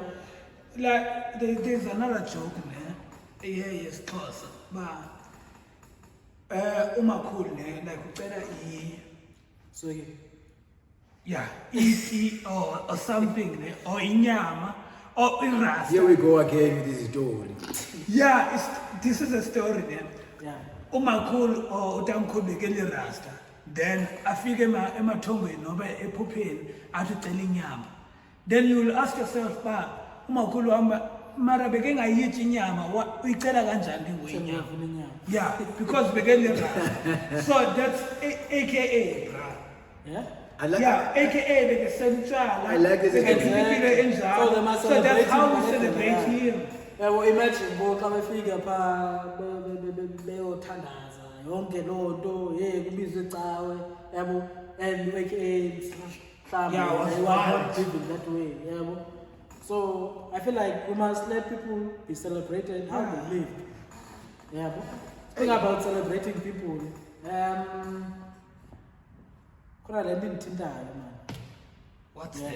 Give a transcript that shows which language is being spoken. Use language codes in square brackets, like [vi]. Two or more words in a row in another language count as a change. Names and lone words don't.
[en] like there's another joke, man. Yes, cause but umakhulu like ucela so or something or inyama or irasta. Here we go again with this story. Yeah, this is a story then. Yeah. [xh] Umakhulu or utamkhulu bekele rasta. Then afike emathongweni noba ephupheni athi ucela inyama. [en] Then you will ask yourself, [xh] ba umakhulu wami mara beke ngayithi inyama uyicela kanjani ngoyinyama? [en] Yeah, because bekele rasta. So that's AKA, bra. Yeah. AKA the central. I like this. So that's how we celebrate him. Yeah, well, imagine [xh] xa befika phaa beyothandaza yonke loo nto kubizwe icawe yabo [en] and AKA that way [xh] yabo. [en] So I feel like we must let people be celebrated how they live. [xh] Yabo. [en] Think about celebrating people. What's that?